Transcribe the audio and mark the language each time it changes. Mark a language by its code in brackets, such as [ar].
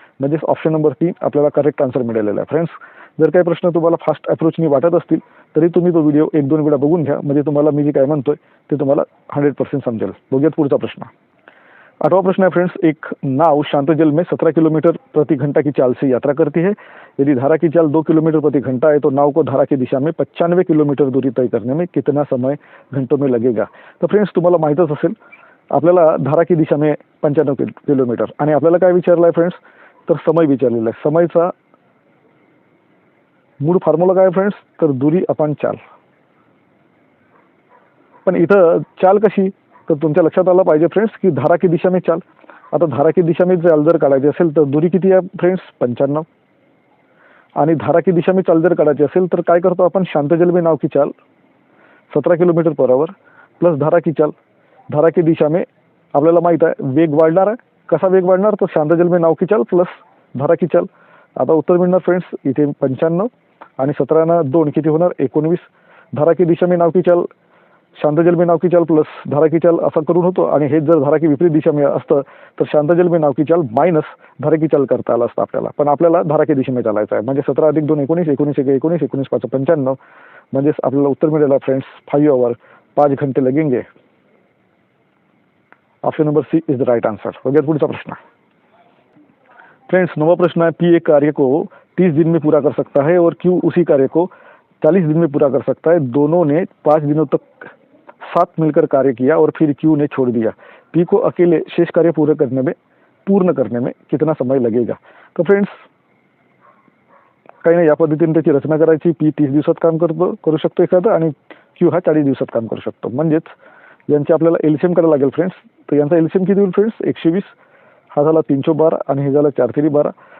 [mr] म्हणजे option number 3 आपल्याला correct answer मिळालेला आहे फ्रेंड्स। जर काही प्रश्न तुम्हाला फास्ट अप्रोचनी वाटत असतील तरी तुम्ही तो व्हिडिओ 1-2 वेळा बघून घ्या, म्हणजे तुम्हाला मी जे काय म्हणतोय ते तुम्हाला 100% समजेल। बघूयात पुढचा प्रश्न। [hi] 8वां प्रश्न है फ्रेंड्स, एक नाव शांत जल में 17 किलोमीटर प्रति घंटा की चाल से यात्रा करती है। यदि धारा की चाल 2 किलोमीटर प्रति घंटा है तो नाव को धारा की दिशा में 95 किलोमीटर दूरी तय करने में कितना समय घंटों में लगेगा। [mr] तर फ्रेंड्स तुम्हाला माहीतच असेल आपल्याला [hi] धारा की दिशा में 95 किलोमीटर [mr] आणि आपल्याला काय विचारलं आहे फ्रेंड्स तर समय विचारलेला आहे। समयचा मूळ फॉर्म्युला काय फ्रेंड्स तर दूरी अपॉन चाल। पण इथं चाल कशी तर तुमच्या लक्षात आलं पाहिजे फ्रेंड्स की [hi] धारा की दिशा में चाल। [mr] आता [hi] धारा की दिशा में चाल [mr] जर काढायची असेल तर दूरी किती आहे फ्रेंड्स 95 आणि धारा की दिशा में चाल जर काढायची असेल तर काय करतो आपण [hi] शांत जल में नाव की चाल 17 किलोमीटर पर आवर प्लस धारा की चाल। धारा की दिशा में [mr] आपल्याला माहित आहे वेग वाढणार आहे, कसा वेग वाढणार तर [hi] शांत जल में नाव की चाल प्लस धारा की चाल। [mr] आता उत्तर मिळणार फ्रेंड्स इथे 95 आणि 17 ना 2 किती होणार 19। [hi] धारा की दिशा में नाव की चाल शांत जल में नाव की चाल प्लस धारा की चाल [mr] असा करून होतो आणि हे जर [hi] धारा की विपरीत दिशा में [mr] असतं तर [hi] शांत जल में नाव की चाल मायनस धारा की चाल [mr] करता आलं असतं आपल्याला। पण आपल्याला धारा की दिशेने चालायचं आहे, म्हणजे 17 अधिक 2 19 19 1 19 19 5 95, म्हणजेच आपल्याला उत्तर मिळेल फ्रेंड्स 5 आवर [hi] 5 घंटे लगेंगे। [en] Option number C is the right answer. [mr] हो गया पुढचा प्रश्न फ्रेंड्स। [hi] 9वां प्रश्न है, पी एक कार्य को 30 दिन में पूरा कर सकता है और क्यू उसी कार्य को 40 दिन में पूरा कर सकता है। दोनों ने 5 दिनों तक साथ मिलकर कार्य किया और फिर क्यू ने छोड़ दिया। पी को अकेले शेष कार्य पूर्ण करने में कितना समय लगेगा। [mr] तो फ्रेंड्स काही नाही, या पद्धतीने त्याची रचना करायची। पी 30 दिवसात काम करू शकतो एखादं आणि क्यू हा 40 दिवसात काम करू शकतो। म्हणजेच यांची आपल्याला एलसीएम करायला लागेल फ्रेंड्स। तर यांचा एलसीएम किती होईल फ्रेंड्स 120, हा झाला 312 आणि हे झालं 4 3 12।